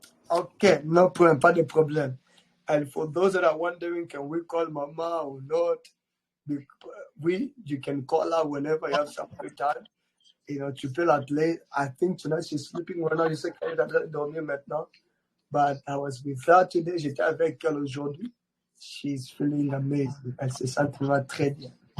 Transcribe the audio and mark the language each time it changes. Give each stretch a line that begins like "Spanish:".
English: Okay, no problem,
French: pas de problème.
English: And for those that are wondering, can we call Mama or not? You can call her whenever you have some free time.
French: Tu peux l'appeler.
English: I think tonight she's sleeping right now.
French: Je sais qu'elle est en train de dormir maintenant.
English: But I was with her today.
French: J'étais avec elle aujourd'hui.
English: She's feeling amazing.
French: Elle se sent vraiment très bien.